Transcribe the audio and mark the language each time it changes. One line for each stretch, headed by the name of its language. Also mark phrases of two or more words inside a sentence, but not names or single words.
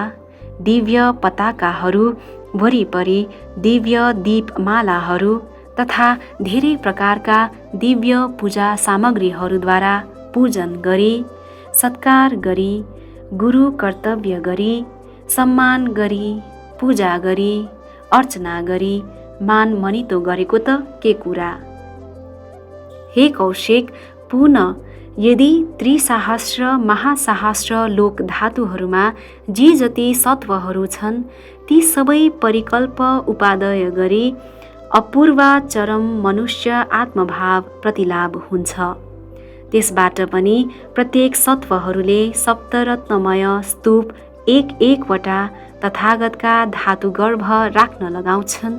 Nepali: दिव्य पताकाहरू वरिपरि दिव्य दीपमालाहरू तथा धेरै प्रकारका दिव्य पूजा सामग्रीहरूद्वारा पूजन गरी, सत्कार गरी, गुरु कर्तव्य गरी, सम्मान गरी, पूजा गरी, अर्चना गरी मान मनितो गरेको त के कुरा। हे कौशिक, पुनः यदि त्रिसहस्र महासहस्र लोक धातुहरूमा जे जति सत्वहरू छन् ती सबै परिकल्प उपादय गरी अपूर्वाचरम मनुष्य आत्मभाव प्रतिलाभ हुन्छ। त्यसबाट पनि प्रत्येक सत्वहरूले सप्तरत्नमय स्तूप एक एकवटा तथागतका धातु गर्भ राख्न लगाउँछन्।